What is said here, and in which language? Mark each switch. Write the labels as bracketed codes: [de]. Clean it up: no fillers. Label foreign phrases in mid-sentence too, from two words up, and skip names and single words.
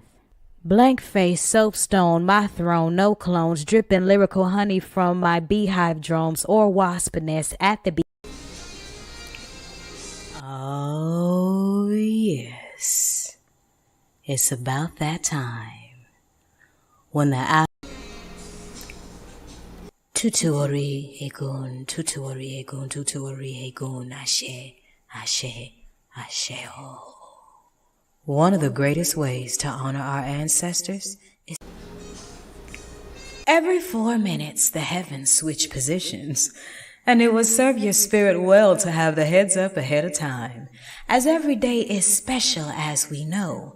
[en] Blank face, soapstone, my throne, no clones, dripping lyrical honey from my beehive drums or wasp nest at the Oh, yes. It's about that time when the [yo] Tutuori egun, tutuori egun, tutuori egun, ashe, ashe, ashe ho. [en] One of the greatest ways to honor our ancestors is every 4 minutes the heavens switch positions, and it will serve your spirit well to have the heads up ahead of time, as every day is special as we know.